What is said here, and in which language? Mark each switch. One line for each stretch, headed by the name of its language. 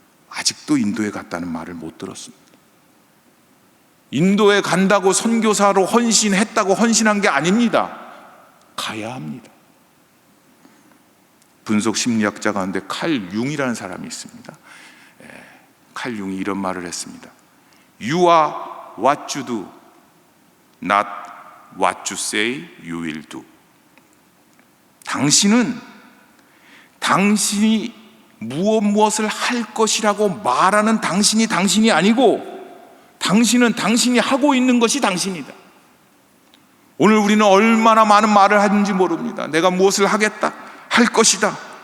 Korean: 아직도 인도에 갔다는 말을 못 들었습니다. 인도에 간다고 선교사로 헌신했다고 헌신한 게 아닙니다. 가야 합니다. 분석 심리학자 가운데 칼 융이라는 사람이 있습니다. 칼 융이 이런 말을 했습니다.
English: You are what you do, not what you say you will do.
Korean: 당신이 무엇을 할 것이라고 말하는 당신이 아니고 당신은 당신이 하고 있는 것이 당신이다. 오늘 우리는 얼마나 많은 말을 하는지 모릅니다. 내가 무엇을 하겠다, 할 것이다.